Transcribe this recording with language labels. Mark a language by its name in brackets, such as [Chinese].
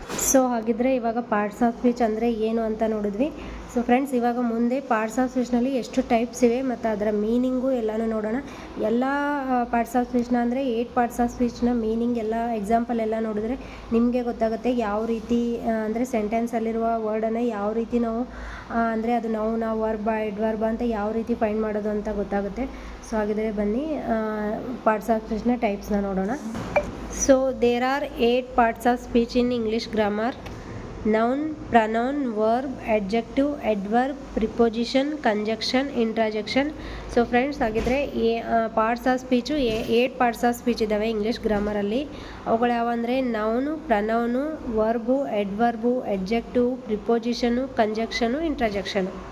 [Kannada] So ಹಾಗಿದ್ರೆ ಇವಾಗ parts of speech ಅಂದರೆ ಏನು ಅಂತ ನೋಡಿದ್ವಿ. ಸೊ ಫ್ರೆಂಡ್ಸ್, ಇವಾಗ ಮುಂದೆ ಪಾರ್ಟ್ಸ್ ಆಫ್ ಸ್ಪೀಚ್ನಲ್ಲಿ ಎಷ್ಟು ಟೈಪ್ಸ್ ಇವೆ ಮತ್ತು ಅದರ ಮೀನಿಂಗು ಎಲ್ಲನೂ ನೋಡೋಣ. ಎಲ್ಲ ಪಾರ್ಟ್ಸ್ ಆಫ್ ಸ್ಪೀಚ್ನ ಅಂದರೆ 8 ಪಾರ್ಟ್ಸ್ ಆಫ್ ಸ್ಪೀಚ್ನ ಮೀನಿಂಗ್ ಎಲ್ಲ, ಎಕ್ಸಾಂಪಲ್ ಎಲ್ಲ ನೋಡಿದ್ರೆ ನಿಮಗೆ ಗೊತ್ತಾಗುತ್ತೆ ಯಾವ ರೀತಿ, ಅಂದರೆ ಸೆಂಟೆನ್ಸಲ್ಲಿರುವ ವರ್ಡನ್ನು ಯಾವ ರೀತಿ ನಾವು, ಅಂದರೆ ಅದು ನೌನ, ವರ್ಬ, ಅಡ್ವರ್ಬ ಅಂತ ಯಾವ ರೀತಿ ಫೈಂಡ್ ಮಾಡೋದು ಅಂತ ಗೊತ್ತಾಗುತ್ತೆ. ಸೊ ಹಾಗಿದ್ರೆ ಬನ್ನಿ ಪಾರ್ಟ್ಸ್ ಆಫ್ ಸ್ಪೀಚ್ನ ಟೈಪ್ಸ್ನ ನೋಡೋಣ. [English] So there are 8 parts of speech in English grammar. Noun, pronoun, verb, adjective, adverb, preposition, conjunction, interjection. [Kannada] So friends, ಹಾಗಿದ್ರೆ parts of speech 8 parts of speech ಇದ್ದಾವೆ ಇಂಗ್ಲೀಷ್ ಗ್ರಾಮರಲ್ಲಿ. ಅವುಗಳು ಯಾವಂದರೆ ನೌನು, ಪ್ರನೌನು, ವರ್ಬು, ಅಡ್ವರ್ಬು, ಅಡ್ಜೆಕ್ಟಿವ್, ಪ್ರಿಪೋಸಿಷನು, ಕಂಜಕ್ಷನು, ಇಂಟ್ರಾಜೆಕ್ಷನು.